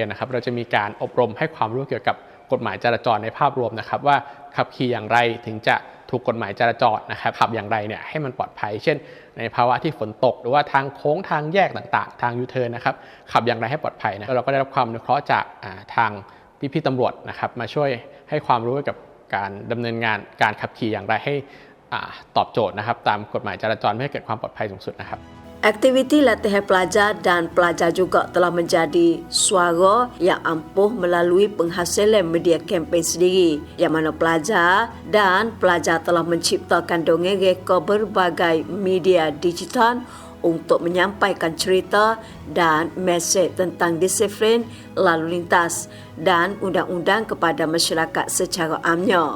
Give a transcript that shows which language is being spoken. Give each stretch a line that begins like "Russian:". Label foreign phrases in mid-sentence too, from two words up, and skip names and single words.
Thai: นนะครับเราจะมีการอบรมให้ความรู้เกี่ยวกับกฎหมายจราจรในภาพรวมนะครับว่าขับขี่อย่างไรถึงจะถูกกฎหมายจราจรนะครับขับอย่างไรเนี่ยให้มันปลอดภัยเช่นในภาวะที่ฝนตกหรือว่าทางโค้งทางแยกต่างๆทางยูเทิร์นนะครับขับอย่างไรให้ปลอดภัยนะเราก็ได้รับความอนุเคราะห์จากทางพี่ๆตำรวจนะครับมาช่วยให้ความรู้เกี่ยวกับการดำเนินงานการขับขี่อย่างไรให้ตอบโจทย์นะครับตามกฎหมายจราจรเพื่อให้เกิดความปลอดภัยสูงสุดนะครับ
Malay: Aktiviti latihan pelajar dan pelajar juga telah menjadi suara yang ampuh melalui penghasilan media kempen sendiri, yang mana pelajar dan pelajar telah menciptakan dongeng reka berbagai media digital untuk menyampaikan cerita dan mesej tentang disiplin lalu lintas dan undang-undang kepada masyarakat secara amnya.